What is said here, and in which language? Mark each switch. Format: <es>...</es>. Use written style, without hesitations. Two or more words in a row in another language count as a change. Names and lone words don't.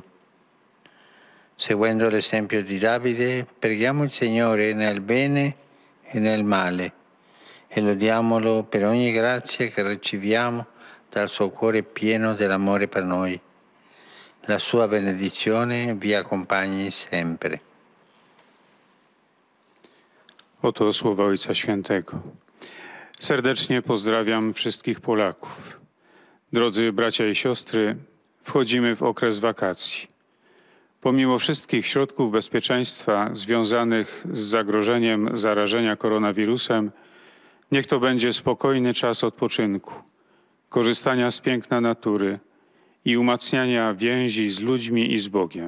<it>Seguendo l'esempio di Davide, preghiamo il Signore nel bene e nel male e lodiamolo per ogni grazia che riceviamo dal suo cuore pieno dell'amore per noi. La sua benedizione vi accompagni sempre.</it> <pl>Oto słowa Ojca Świętego. Serdecznie pozdrawiam wszystkich Polaków. Drodzy bracia i siostry, wchodzimy w okres wakacji. Pomimo wszystkich środków bezpieczeństwa związanych z zagrożeniem zarażenia koronawirusem, niech to będzie spokojny czas odpoczynku, korzystania z piękna natury i umacniania więzi z ludźmi i z Bogiem.</pl>